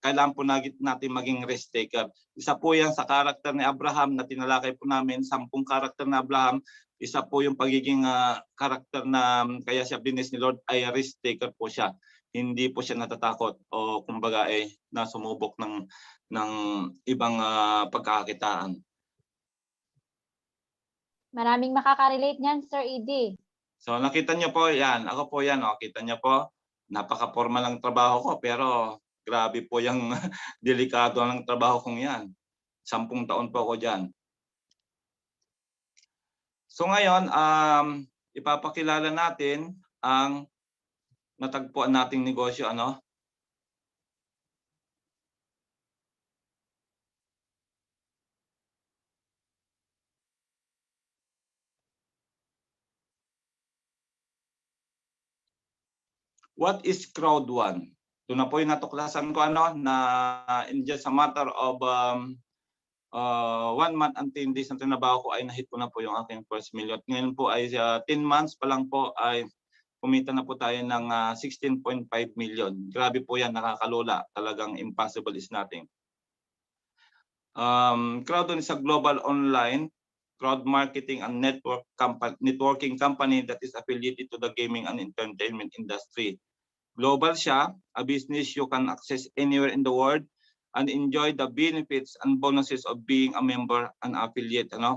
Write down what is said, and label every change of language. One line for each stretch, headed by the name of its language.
Filipino: Kailangan po natin maging risk taker. Isa po yan sa karakter ni Abraham na tinalakay po namin, 10 karakter na Abraham. Isa po yung pagiging karakter na kaya siya binis ni Lord ay risk taker po siya. Hindi po siya natatakot o kumbaga nasumubok ng ibang pagkakakitaan. Maraming makaka-relate niyan, Sir Edy. So nakita niyo po yan, ako po yan, kita niyo po, napaka-formal lang trabaho ko pero grabe po yung delikado ng trabaho kong yan. 10 taon po ako diyan. So ngayon, ipapakilala natin ang natagpuan nating negosyo,
English: What is Crowd One?
Filipino: Ito na po yung natuklasan ko na
English: in just a matter of 1 month and 10 days
Filipino: na tinabaho ko ay nahit ko na po yung aking first million. Ngayon po ay 10 months pa lang po ay kumita na po tayo ng 16.5 million. Grabe po yan, nakakalula.
English: Talagang impossible is nothing. Crowd One is a global online crowd marketing and networking company that is affiliated to the gaming and entertainment industry. Global siya, a business you can access anywhere in the world and enjoy the benefits and bonuses of being a member and affiliate.